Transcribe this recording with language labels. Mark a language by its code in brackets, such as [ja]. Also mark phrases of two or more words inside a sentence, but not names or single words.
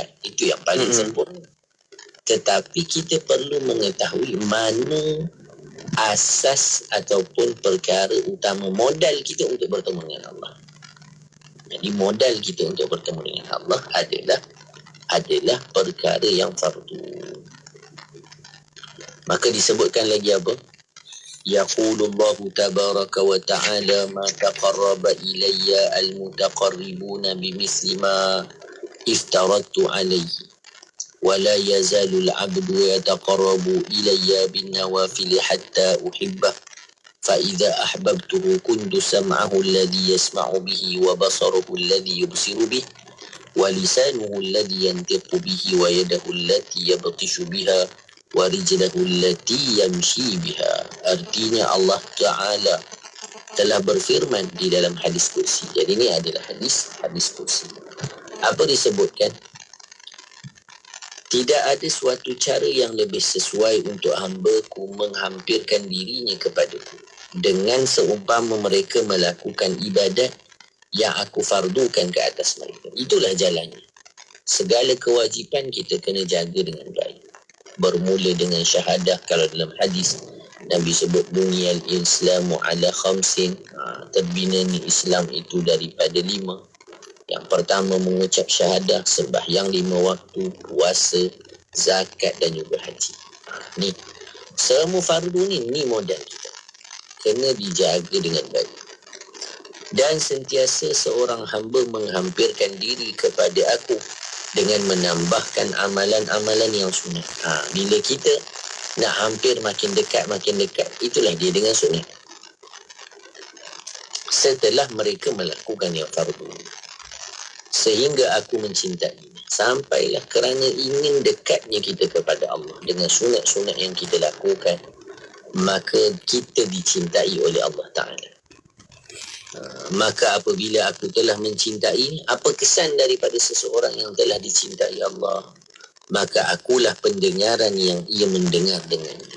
[ms] Itu yang paling sempurna. Tetapi kita perlu mengetahui mana asas ataupun perkara utama modal kita untuk bertemu dengan Allah. Jadi modal kita untuk bertemu dengan Allah adalah perkara yang fardu. Maka disebutkan lagi apa? [ar] يقول الله تبارك وتعالى ما تقرب إلي المتقربون بمثل ما افترضت عليه. ولا يزال العبد يتقرب إلي بالنوافل حتى أحبه فإذا أحببته كنت سمعه الذي يسمع به وبصره الذي يبصر به ولسانه الذي ينطق به ويده التي يبطش بها ورجله التي يمشي بها. [ms] Artinya Allah Ta'ala telah berfirman di dalam hadis kursi. Jadi ini adalah hadis kursi. Apa disebutkan? Tidak ada suatu cara yang lebih sesuai untuk hamba-Ku menghampirkan dirinya kepadaku dengan seumpama mereka melakukan ibadat yang aku fardukan ke atas mereka. Itulah jalannya. Segala kewajipan kita kena jaga dengan baik. Bermula dengan syahadah. Kalau dalam hadis Nabi sebut [ar] بني الإسلام على خمس. [ms] Terbina ni Islam itu daripada 5. Yang pertama mengucap syahadah, sembahyang 5 waktu, puasa, zakat dan juga haji. Ni semua fardu ni modal kita. Kena dijaga dengan baik. Dan sentiasa seorang hamba menghampirkan diri kepada aku dengan menambahkan amalan-amalan yang sunat. Bila kita nak hampir makin dekat, itulah dia dengan sunat. Setelah mereka melakukan yang fardu, sehingga aku mencintai, sampailah kerana ingin dekatnya kita kepada Allah dengan sunat-sunat yang kita lakukan, maka kita dicintai oleh Allah Ta'ala. Maka apabila aku telah mencintai, apa kesan daripada seseorang yang telah dicintai Allah? maka akulah pendengaran yang ia mendengar dengannya.